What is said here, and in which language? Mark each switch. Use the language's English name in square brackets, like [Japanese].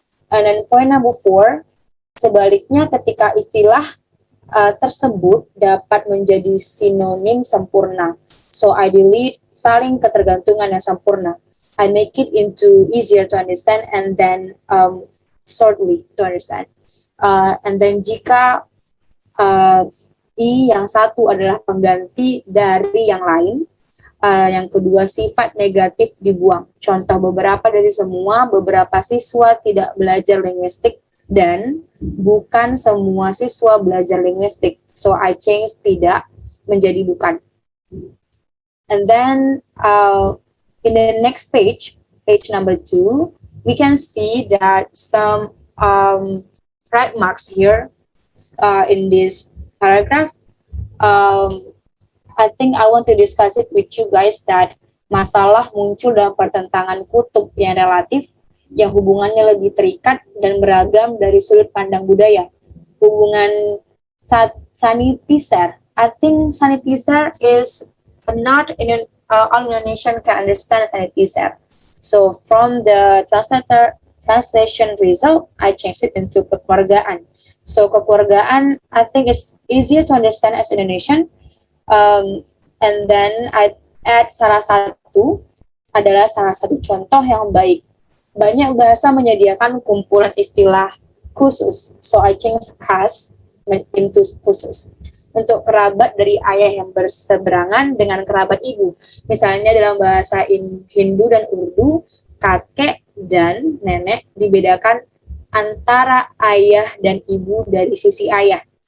[English] And then point number 4, [Indonesian] sebaliknya ketika istilah tersebut dapat menjadi sinonim sempurna. [English] So I delete [Indonesian] saling ketergantungan yang sempurna. [English] I make it into easier to understand and then shortly to understand. And then [Indonesian] jika I yang satu adalah pengganti dari yang lain, yang kedua sifat negatif dibuang. Contoh beberapa dari semua, beberapa siswa tidak belajar linguistik dan bukan semua siswa belajar linguistik. [English] So I change [Indonesian] tidak menjadi bukan. [English] And then in the next page, page number 2, we can see that some right marks here in this paragraph. I think I want to discuss it with you guys that [Indonesian] masalah muncul dalam pertentangan kutub yang relatif, yang hubungannya lebih terikat dan beragam dari sudut pandang budaya. [English] Hubungan sanitizer, I think sanitizer is not in all Indonesian can understand sanitizer. So from the translation result, I changed it into kekeluargaan. So kekeluargaan, I think is easier to understand as Indonesian. And then I add [Indonesian] salah satu contoh yang baik. Banyak bahasa menyediakan kumpulan istilah khusus. [English] So I change khas into khusus. [Indonesian] Untuk kerabat dari ayah yang berseberangan dengan kerabat ibu. Misalnya dalam bahasa Hindu dan Urdu, kakek dan nenek dibedakan antara ayah dan ibu dari sisi ayah.